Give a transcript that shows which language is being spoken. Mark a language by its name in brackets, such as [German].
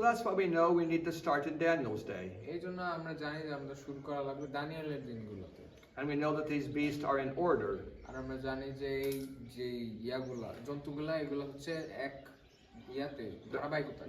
[English] So that's why we know we need to start in Daniel's day. [Bangla] এই জন্য আমরা জানি যে আমাদের শুরু করা লাগবে দানিয়েলের দিনগুলোতে। [English] And we know that these beasts are in order. [Bangla] আর আমরা জানি যে এই যে ইয়াগুলা জন্তুগুলা এগুলো হচ্ছে এক ইয়াতে ধারাবাহিকতায়।